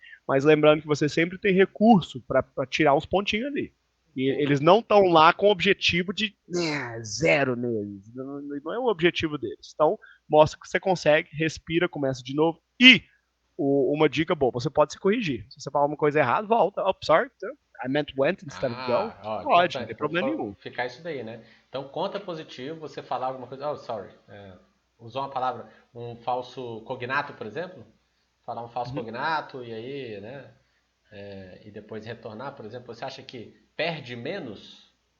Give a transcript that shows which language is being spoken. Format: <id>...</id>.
<pt>Mas lembrando que você sempre tem recurso para tirar uns pontinhos ali. E eles não estão lá com o objetivo de 0 neles. Não é o objetivo deles. Então, mostra que você consegue, respira, começa de novo. E uma dica boa, você pode se corrigir. Se você falar uma coisa errada, volta.</pt> <en>Sorry, I meant went instead of go.</en> <pt>Pode, não tem problema nenhum. Ficar isso daí, né? Então, conta positivo, você falar alguma coisa, usou uma palavra, um falso cognato, por exemplo? Falar um falso cognato e aí, né? E depois retornar, por exemplo, você acha que perde menos?</pt>